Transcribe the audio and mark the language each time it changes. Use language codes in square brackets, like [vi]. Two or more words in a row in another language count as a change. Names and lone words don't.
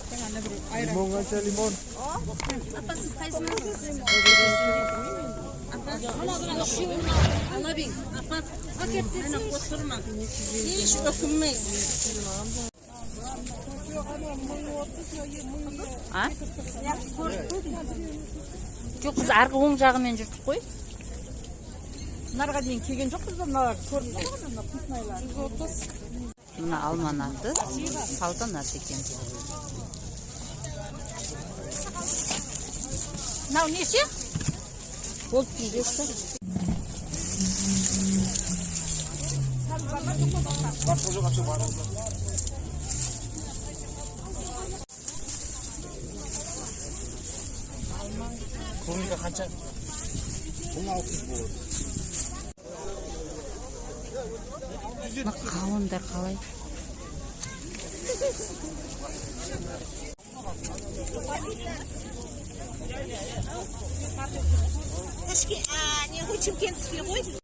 [uz] Limon qancha limon? Apa siz qaysini alabing. Apa paketni qo'shtirma. Hech o'kinmaysiz. А? [kk] Жоқ, біз арғы оң жағымен жүрдік қой. Нарға дейін келген жоқпыз ба? Мына көрініп тұрған мына вкуснайлар. 130. Мына алманаты, салтанат екен. Мынау неше? Ол 35. [uz] Ko'ngilga qancha? 16 bo'ldi. [kk] Мына қауындар қалай? [ru] Не хочем кентский ғой.